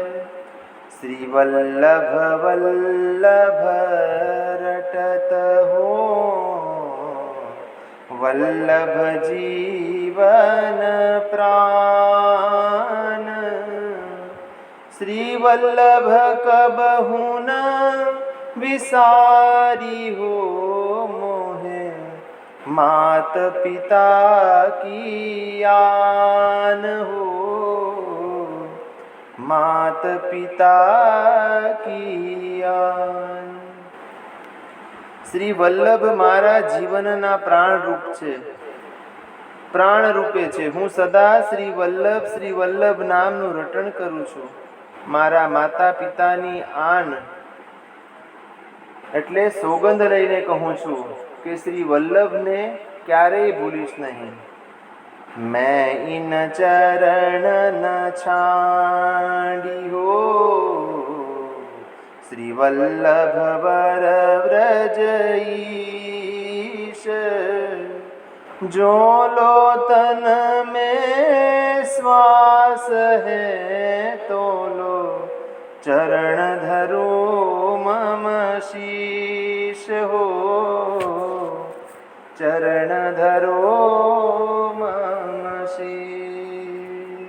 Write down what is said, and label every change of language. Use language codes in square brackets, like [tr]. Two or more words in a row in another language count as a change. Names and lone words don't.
[bra] श्री वल्लभ वल्लभ रटत हो वल्लभ जीवन प्राण श्री वल्लभ कबहु न विसारी हो मोहे मात पिता की आन हो मात पिता की आन। [gu] શ્રી વલ્લભ મારા જીવનના પ્રાણ રૂપ છે પ્રાણ રૂપે છે। હું સદા શ્રી વલ્લભ નામનું રટણ કરું છું। મારા માતા પિતાની આન એટલે સોગંદ લઈને કહું છું કે શ્રી વલ્લભને ક્યારેય ભૂલીશ નહીં। [bra] मैं इन चरण न छाड़ी हो श्री वल्लभ वर व्रज ईश जो लो तन में श्वास है तो लो चरण धरो मम शीश हो चरण धरो मम शीश।